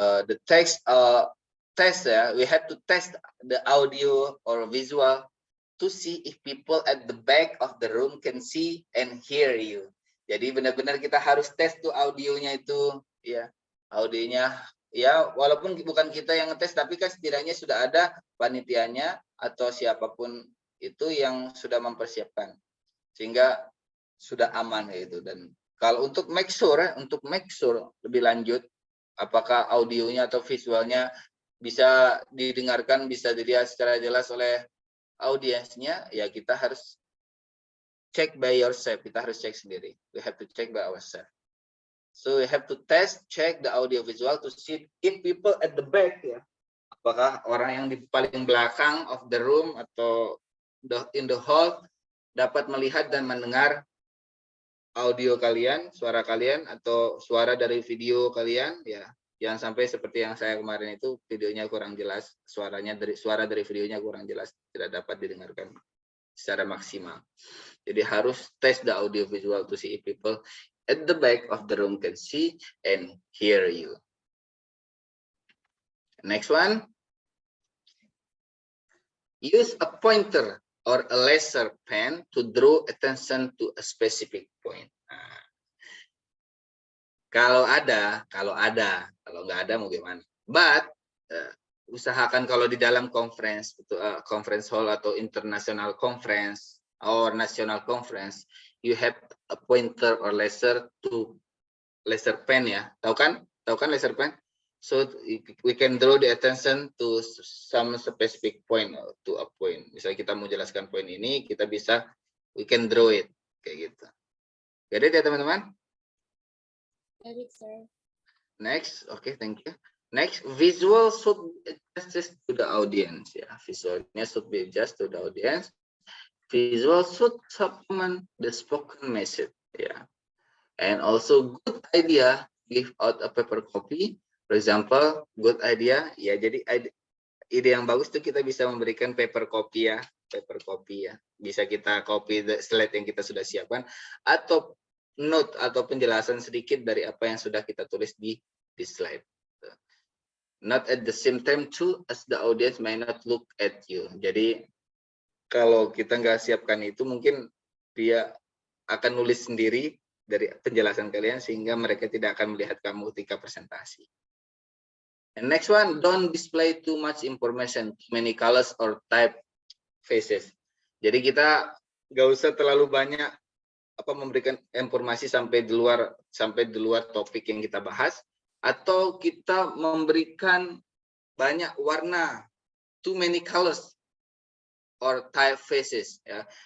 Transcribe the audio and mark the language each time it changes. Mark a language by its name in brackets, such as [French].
[English] The test ya, we have to test the audio or visual to see if people at the back of the room can see and hear you. [Indonesian] Jadi benar-benar kita harus tes tuh audionya itu ya. Audionya ya, walaupun bukan kita yang ngetes, tapi kan setidaknya sudah ada panitianya atau siapapun itu yang sudah mempersiapkan sehingga sudah aman gitu. Dan kalau untuk [English] make sure [Indonesian] lebih lanjut apakah audionya atau visualnya bisa didengarkan, bisa dilihat secara jelas oleh audiensnya, ya kita harus [English] check by yourself, [Indonesian] kita harus cek sendiri. [English] We have to check by ourselves. So we have to check the audio visual to see if people at the back [Indonesian] ya, apakah orang yang di paling belakang [English] of the room [Indonesian] atau [English] in the hall [Indonesian] dapat melihat dan mendengar audio kalian, suara kalian atau suara dari video kalian ya. Jangan sampai seperti yang saya kemarin itu videonya kurang jelas, suara dari videonya kurang jelas, tidak dapat didengarkan secara maksimal. Jadi harus tes [English] the audio visual to see if people at the back of the room can see and hear you. Next one. Use a pointer or a laser pen to draw attention to a specific point. [Indonesian] Nah, kalau nggak ada mau gimana? [English] But [Indonesian] usahakan kalau di dalam [English] conference hall atau international conference or national conference, you have a pointer or laser pen ya. [Indonesian] Tahu kan laser pen? [English] So we can draw the attention to some specific point, to a point. [Indonesian] Misalnya kita mau jelaskan poin ini, kita bisa [English] we can draw it [Indonesian] kayak gitu. [English] Get it [Indonesian] ya teman-teman? [English] Get it, sir. Next, okay, thank you. Next, visual should be adjusted to the audience. Ya, visualnya should be adjusted to the audience. Visual should supplement the spoken message. Ya, and also good idea give out a paper copy. For example, good idea. [Indonesian] Ya, jadi ide yang bagus tuh kita bisa memberikan paper copy ya, Bisa kita [English] copy the slide [Indonesian] yang kita sudah siapkan atau note atau penjelasan sedikit dari apa yang sudah kita tulis di slide. [English] Not at the same time too, as the audience may not look at you. [Indonesian] Jadi kalau kita nggak siapkan itu, mungkin dia akan nulis sendiri dari penjelasan kalian sehingga mereka tidak akan melihat kamu ketika presentasi. [English] And next one, don't display too much information, too many colors or type faces. [Indonesian] Jadi kita nggak usah terlalu banyak memberikan informasi sampai di luar topik yang kita bahas, atau kita memberikan banyak warna, [English] too many colors or typefaces [Indonesian] ya.